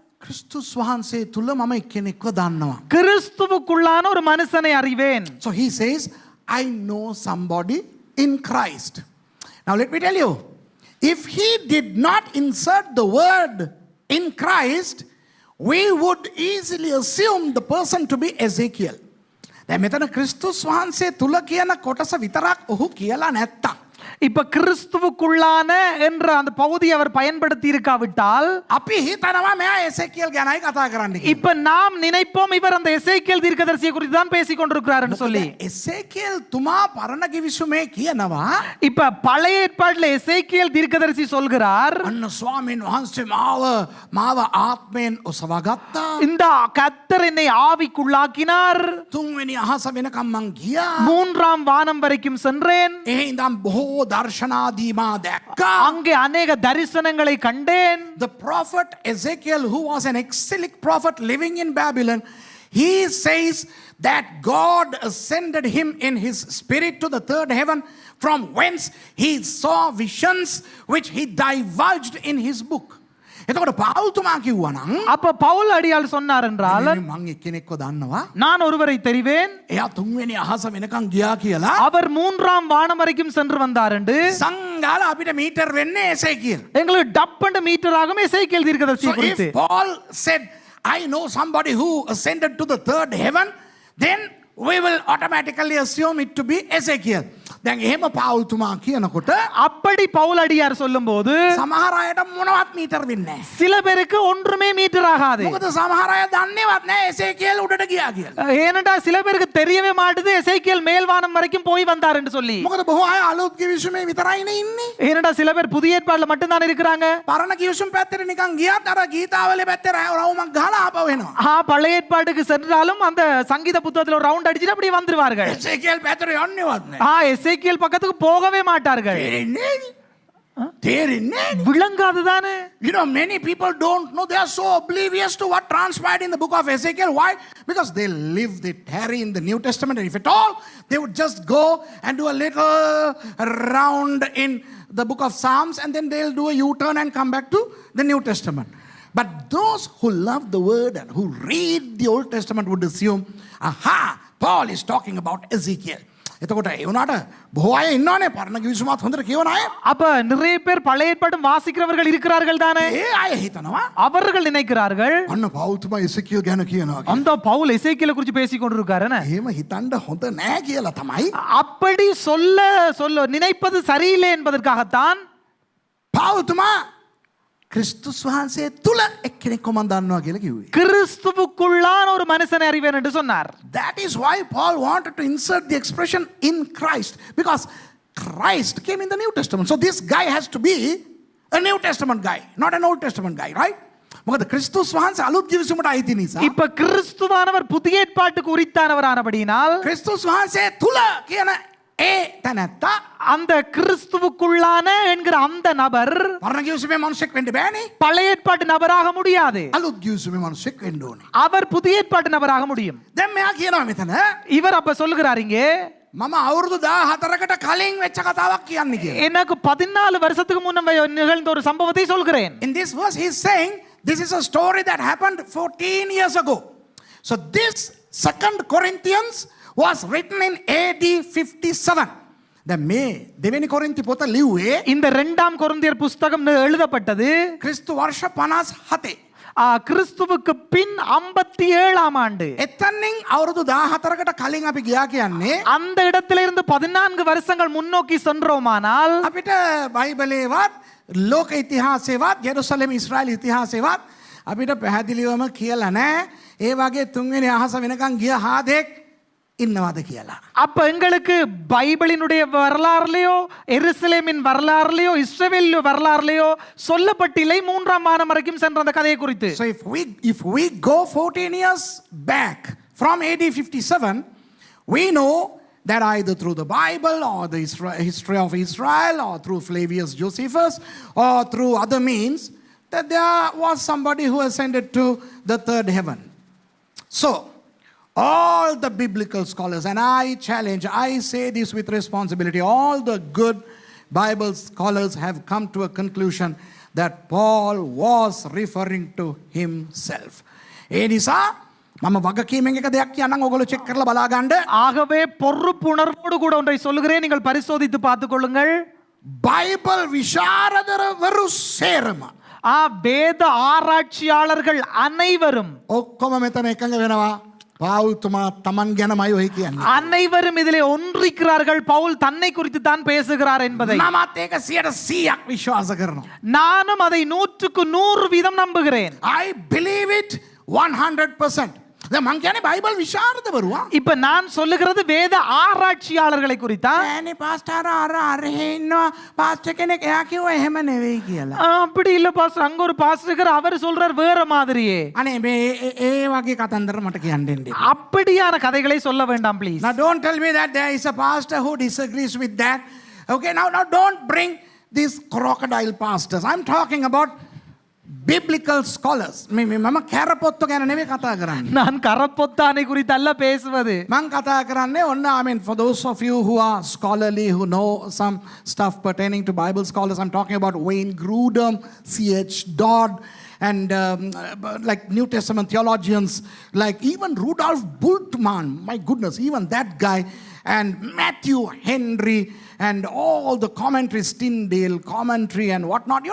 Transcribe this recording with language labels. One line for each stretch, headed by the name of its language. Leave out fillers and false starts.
Sinhala: ක්‍රිස්තුස් වහන්සේ තුල මම එක්කෙනෙක්ව දන්නවා.
Tamil: கிறிஸ்துவுக்குள்ளான ஒரு மனுஷனை அறிவேன்.
English: So he says, I know somebody in Christ. Now let me tell you, if he did not insert the word in Christ, we would easily assume the person to be Ezekiel.
Sinhala: දැන් මෙතන ක්‍රිස්තුස් වහන්සේ තුල කියන කොටස විතරක් ඔහු කියලා නැත්තම්,
Tamil: இப்ப கிறிஸ்துவுக்குள்ளான என்ற அந்த பகுதியை அவர் பயன்படுத்தி இருக்காவிட்டால்
Sinhala: අපි හිතනවා මෙයා එසේකියල් ගැනයි කතා කරන්න කියලා.
Tamil: இப்ப நாம் நினைப்போம் இவர் அந்த எசேக்கியேல் தீர்க்கதரிசியை குறித்து தான் பேசிக் கொண்டிருக்கிறார் என்று சொல்லி.
Sinhala: එසේකියල් තුමා පරණ කිවිසුමේ කියනවා
Tamil: இப்ப பழைய ஏற்பாட்டில் எசேக்கியேல் தீர்க்கதரிசி சொல்கிறார்,
Sinhala: අන්න ස්වාමීන් වහන්සේ මාව ආත්මයෙන් ඔසවා ගත්තා.
Tamil: இந்த கர்த்தர் என்னை ஆவிக்குள்ளாக்கினார்,
Sinhala: තුන්වෙනි අහස වෙනකම් මං ගියා.
Tamil: மூன்றாம் வானம் வரைக்கும் சென்றேன்,
Sinhala: එහි ඉඳන් බොහෝ දර්ශනාදී මා දැක්කා.
Tamil: அங்கே அநேக தரிசனங்களை கண்டேன்.
English: The prophet Ezekiel, who was an exilic prophet living in Babylon, he says that God ascended him in his spirit to the third heaven, from whence he saw visions which he divulged in his book.
Sinhala: එතකොට පාවුල්තුමා කිව්වා නම්
Tamil: அப்ப பவுல் அடியாள் சொன்னார் என்றால்,
Sinhala: මං එක්කෙනෙක්ව දන්නවා.
Tamil: நான் ஒருவரை தெரிவேன்,
Sinhala: එයා තුන්වෙනි අහස වෙනකන් ගියා කියලා.
Tamil: அவர் மூன்றாம் வானம் வரைக்கும் சென்று வந்தார் என்று
Sinhala: සංගාල අපිට මීටර් වෙන්නේ එසේකියල්.
Tamil: எங்களுக்கு டப்பண்டு மீட்டர் ஆகும் எசேக்கியேல் தீர்க்கதரிசி
English: So
Tamil: குறித்து.
English: if Paul said, I know somebody who ascended to the third heaven, then we will automatically assume it to be Ezekiel.
Sinhala: දැන් එහෙම පාවුල්තුමා කියනකොට
Tamil: அப்படி பவுல் அடியார் சொல்லும்போது
Sinhala: සමහර අයට මොනවත් මීටර් වෙන්නේ නැහැ.
Tamil: சில பேருக்கு ஒன்றுமே மீட்டர் ஆகாது.
Sinhala: මොකද සමහර අය දන්නේවත් නැහැ එසේකියල් උඩට ගියා කියලා.
Tamil: ஏனென்றா சில பேருக்கு தெரியவே மாட்டுது எசேக்கியேல் மேல்வானம் வரைக்கும் போய் வந்தார் என்று சொல்லி.
Sinhala: මොකද බොහෝ අය අලුත් කිවිසුමේ විතරයිනේ ඉන්නේ.
Tamil: ஏனென்றா சில பேர் புதிய ஏற்பாடுல மட்டும்தான் இருக்கிறாங்க.
Sinhala: පරණ කිවිසුම් පැත්තට නිකන් ගියත් අර ගීතාවලේ පැත්තේ රවුමක් ගහලා ආපහු එනවා.
Tamil: பழைய ஏற்பாட்டுக்கு சென்றாலும் அந்த சங்கீத புத்தகத்துல ஒரு ரவுண்ட் அடிச்சுட்டு அப்படியே வந்துருவார்கள்.
Sinhala: එසේකියල් පැත්තට යන්නේවත් නැහැ.
Tamil: எசேக்கியேல் பக்கத்துக்கு போகவே மாட்டார்கள்.
Sinhala: තේරෙන්නේ
Tamil: விளங்காதுதானே.
English: You know, many people don't know. They are so oblivious to what transpired in the book of Ezekiel. Why? Because they live, they tarry in the New Testament. And if at all, they would just go and do a little round in the book of Psalms, and then they'll do a U-turn and come back to the New Testament. But those who love the word and who read the Old Testament would assume, aha, Paul is talking about Ezekiel.
Sinhala: එතකොට ඒ වුණාට බොහෝ අය ඉන්නවනේ පරණ කිවිසුමත් හොඳට කියවන අය.
Tamil: அப்ப நிறைய பேர் பழைய ஏற்பாடும் வாசிக்கிறவர்கள் இருக்கிறார்கள் தானே.
Sinhala: ඒ අය හිතනවා
Tamil: அவர்கள் நினைக்கிறார்கள்
Sinhala: අන්න පෞතුමා එසේකියල් ගැන කියනවා.
Tamil: அந்த பவுல் எசேக்கியேலை குறித்து பேசிக் கொண்டிருக்காருன்னு.
Sinhala: එහෙම හිතන්න හොඳ නෑ කියලා තමයි
Tamil: அப்படி சொல்ல நினைப்பது சரியில்லை என்பதற்காகத்தான்
Sinhala: පෞතුමා ක්‍රිස්තුස් වහන්සේ තුල එක්කෙනෙක්ව මම දන්නවා කියලා කිව්වේ.
Tamil: கிறிஸ்துவுக்குள்ளான ஒரு மனுஷனை அறிவேன் என்று சொன்னார்.
English: That is why Paul wanted to insert the expression in Christ, because Christ came in the New Testament. So this guy has to be a New Testament guy, not an Old Testament guy, right?
Sinhala: මොකද ක්‍රිස්තුස් වහන්සේ අලුත් කිවිසුමට අයිති නිසා.
Tamil: இப்ப கிறிஸ்துவானவர் புதிய ஏற்பாட்டுக்கு உரித்தானவரானபடியினால்
Sinhala: ක්‍රිස්තුස් වහන්සේ තුල කියන ඒ තැනැත්තා
Tamil: அந்த கிறிஸ்துவுக்குள்ளான என்கிற அந்த நபர்
Sinhala: පරණ කිවිසුමේ මිනිසෙක් වෙන්න බෑනේ.
Tamil: பழைய ஏற்பாட்டு நபராக முடியாது.
Sinhala: අලුත් කිවිසුමේ මිනිසෙක් වෙන්න ඕනේ.
Tamil: அவர் புதிய ஏற்பாட்டு நபராக முடியும்.
Sinhala: දැන් මෙයා කියනවා මෙතන
Tamil: இவர் அப்ப சொல்லுகிறார் இங்கே,
Sinhala: මම අවුරුදු 14කට කලින් වෙච්ච කතාවක් කියන්නේ කියලා.
Tamil: எனக்கு 14 வருஷத்துக்கு முன்ன நிகழ்ந்த ஒரு சம்பவத்தை சொல்கிறேன்.
English: In this verse he is saying this is a story that happened 14 years ago. So this 2 Corinthians was written in AD 57.
Sinhala: දැන් මේ දෙවෙනි කොරින්ති පොත ලිව්වේ
Tamil: இந்த 2ஆம் கொரிந்தியர் புஸ்தகம் எழுதப்பட்டது
Sinhala: ක්‍රිස්තු වර්ෂ 57.
Tamil: கிறிஸ்துவுக்கு பின் 57ஆம் ஆண்டு.
Sinhala: එතනින් අවුරුදු 14කට කලින් අපි ගියා කියන්නේ
Tamil: அந்த இடத்திலிருந்து 14 வருஷங்கள் முன்னோக்கி சென்றோமானால்
Sinhala: අපිට බයිබලේවත් ලෝක ඉතිහාසෙවත් යෙරුසලම ඉස්රායල් ඉතිහාසෙවත් අපිට පැහැදිලිවම කියලා නැහැ ඒ වගේ තුන්වෙනි අහස වෙනකන් ගිය හාදෙක් ඉන්නවද කියලා.
Tamil: அப்ப எங்களுக்கு பைபிளினுடைய வரலாறுலயோ எருசலேமின் வரலாறுலயோ இஸ்ரவேல் வரலாறுலயோ சொல்லப்பட்டில்லை 3ஆம் வானம் வரைக்கும் சென்ற அந்த கதையை குறித்து.
English: So if we go 14 years back from AD 57, we know that either through the Bible or the history of Israel or through Flavius Josephus or through other means that there was somebody who ascended to the third heaven. So all the biblical scholars, and I say this with responsibility, all the good Bible scholars have come to a conclusion that Paul was referring to himself.
Sinhala: ඒ නිසා මම වගකීමෙන් එක දෙයක් කියන්නම් ඔයගොල්ලෝ check කරලා බලා ගන්න.
Tamil: ஆகவே பொறுப்புணர்வோடு கூட ஒன்றை சொல்லுகிறேன், நீங்கள் பரிசோதித்து பார்த்துக் கொள்ளுங்கள்.
Sinhala: බයිබල් විශාරදවරු සේරම
Tamil: வேத ஆராய்ச்சியாளர்கள் அனைவரும்
Sinhala: ඔක්කොම මෙතන එකඟ වෙනවා පාවුල් තුමා තමන් ගැනමයි ඔය කියන්නේ.
Tamil: அனைவரும் இதிலே ஒன்றிக்கிறார்கள் பவுல் தன்னை குறித்து தான் பேசுகிறார் என்பதை.
Sinhala: මමත් ඒක 100% විශ්වාස කරනවා.
Tamil: நானும் அதை 100% நம்புகிறேன்.
English: I believe it 100%.
Sinhala: දැන් මං කියන්නේ බයිබල් විශාරදවරුවා.
Tamil: இப்ப நான் சொல்லுகிறது வேத ஆராய்ச்சியாளர்களை குறித்தா.
Sinhala: ඈනේ පාස්ටර් අර ඉන්නවා පාස්ටර් කෙනෙක් එයා කිව්වා එහෙම නෙවෙයි කියලා.
Tamil: அப்படி இல்ல பாஸ்டர், அங்க ஒரு பாஸ்டர் இருக்கார், அவர் சொல்றார் வேற மாதிரியே.
Sinhala: අනේ මේ ඒ වගේ කතන්දර මට කියන්න දෙන්න.
Tamil: அப்படியான கதைகளை சொல்ல வேண்டாம் please.
English: Now don't tell me that there is a pastor who disagrees with that. Okay, now don't bring these crocodile pastors. I'm talking about biblical scholars.
Sinhala: මම කැරපොත්තු ගැන නෙවෙයි කතා කරන්නේ.
Tamil: நான் கரப்பொத்தானை குறித்து அல்ல பேசுவது.
Sinhala: මං කතා කරන්නේ ඔන්න
English: I mean for those of you who are scholarly, who know some stuff pertaining to Bible scholars, I'm talking about Wayne Grudem, C.H. Dodd, and like New Testament theologians like even Rudolf Bultmann, my goodness, even that guy, and Matthew Henry, and all the commentaries, Tyndale commentary and whatnot.